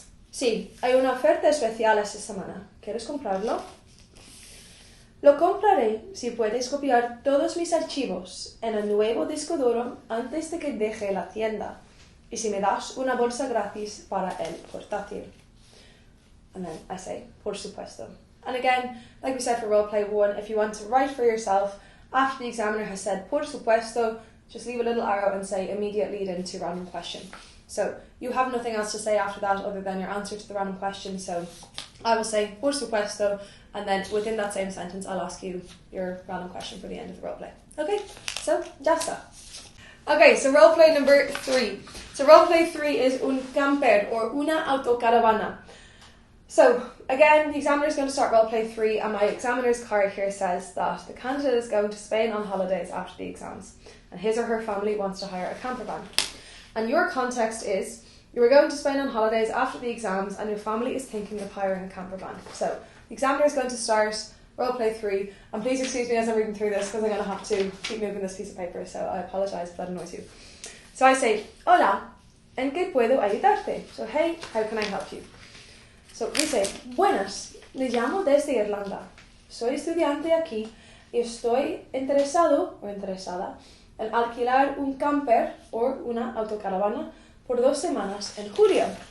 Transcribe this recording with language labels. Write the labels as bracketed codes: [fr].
[es] Sí, hay una oferta especial esta semana. ¿Quieres comprarlo? Lo compraré si puedes copiar todos mis archivos en el nuevo disco duro antes de que deje la tienda y si me das una bolsa gratis para el portátil. [en] And then I say, [es] por supuesto. [en] And again, like we said for roleplay 1, if you want to write for yourself, after the examiner has said [es] por supuesto, [en] just leave a little arrow and say immediate lead into random question. So you have nothing else to say after that other than your answer to the random question. So I will say [es] por supuesto, [en] and then within that same sentence, I'll ask you your random question for the end of the roleplay. Okay, so [es] ya está. [en] Okay, so roleplay number 3. So roleplay 3 is [es] un camper [en] or [es] una autocaravana. [en] So again, the examiner is going to start roleplay 3 and my examiner's card here says that the candidate is going to Spain on holidays after the exams and his or her family wants to hire a camper van. And your context is you are going to Spain on holidays after the exams and your family is thinking of hiring a camper van. So the examiner is going to start roleplay 3 and please excuse me as I'm reading through this because I'm going to have to keep moving this piece of paper, so I apologise if that annoys you. So I say, [es] hola, ¿en qué puedo ayudarte? [en] So hey, how can I help you? [es] Dice, buenas, le llamo desde Irlanda. Soy estudiante aquí y estoy interesado o interesada en alquilar un camper o una autocaravana por 2 semanas en julio.